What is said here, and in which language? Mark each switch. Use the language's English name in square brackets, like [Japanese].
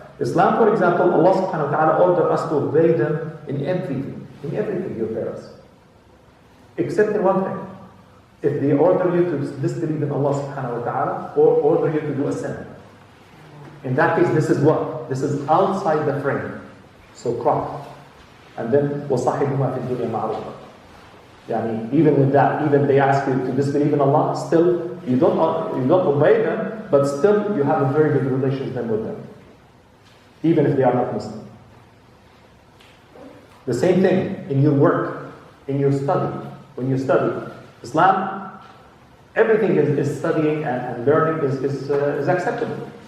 [English] Islam, for example, Allah subhanahu wa ta'ala ordered us to obey them in everything. In everything, your parents. Except in one thing. If they order you to disbelieve in Allah subhanahu wa ta'ala or order you to do a sin. In that case, this is what? This is outside the frame. So crop. And then [Arabic] وَصَحِبُهُمَا فِي الدُّنْيَا مَعْرُوفًا. [English] Yani, even with that, even they ask you to disbelieve in Allah, still you don't obey them, but still you have a very good relationship with them. Even if they are not Muslim. The same thing in your work, in your study. When you study, Islam, everything is studying and learning is acceptable.